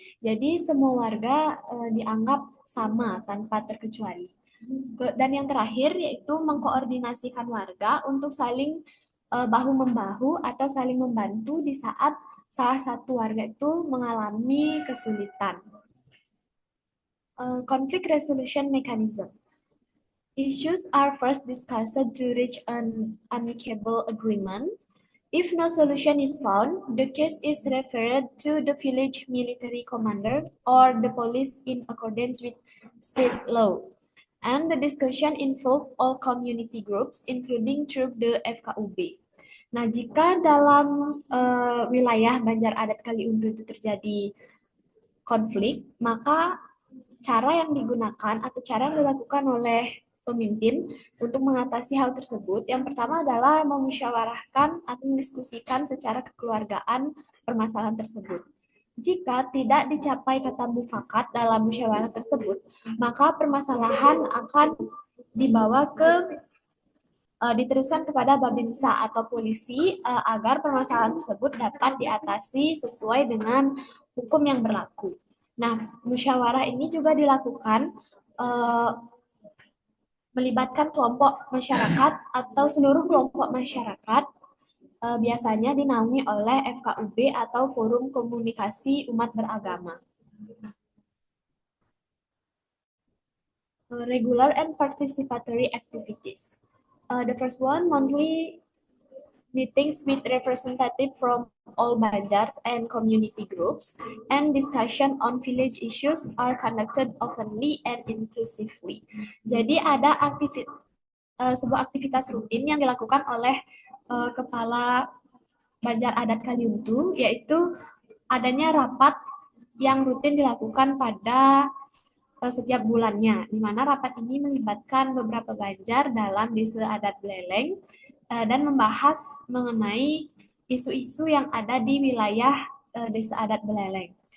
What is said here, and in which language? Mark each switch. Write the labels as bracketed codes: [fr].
[id] Jadi semua warga dianggap sama tanpa terkecuali. Dan yang terakhir yaitu mengkoordinasikan warga untuk saling bahu-membahu atau saling membantu di saat salah satu warga itu mengalami kesulitan. [en] Conflict resolution mechanism. Issues are first discussed to reach an amicable agreement. If no solution is found, the case is referred to the village military commander or the police in accordance with state law. And the discussion involve all community groups, including through the FKUB. [id] Nah, jika dalam wilayah Banjar Adat Kaliuntu itu terjadi konflik, maka cara yang digunakan atau cara yang dilakukan oleh pemimpin untuk mengatasi hal tersebut, yang pertama adalah memusyawarahkan atau mendiskusikan secara kekeluargaan permasalahan tersebut. Jika tidak dicapai kata mufakat dalam musyawarah tersebut, maka permasalahan akan dibawa ke diteruskan kepada Babinsa atau polisi agar permasalahan tersebut dapat diatasi sesuai dengan hukum yang berlaku. Nah, musyawarah ini juga dilakukan melibatkan kelompok masyarakat atau seluruh kelompok masyarakat, biasanya dinaungi oleh FKUB atau Forum Komunikasi Umat Beragama. [en] Regular and participatory activities. The first one, monthly meetings with representative from all Banjars and community groups, and discussion on village issues are conducted openly and inclusively. [id] Jadi ada sebuah aktivitas rutin yang dilakukan oleh Kepala Banjar Adat Kaliuntu, yaitu adanya rapat yang rutin dilakukan pada setiap bulannya, di mana rapat ini melibatkan beberapa Banjar dalam Desa Adat Beleleng dan membahas mengenai isu-isu yang ada di wilayah Desa Adat Beleleng.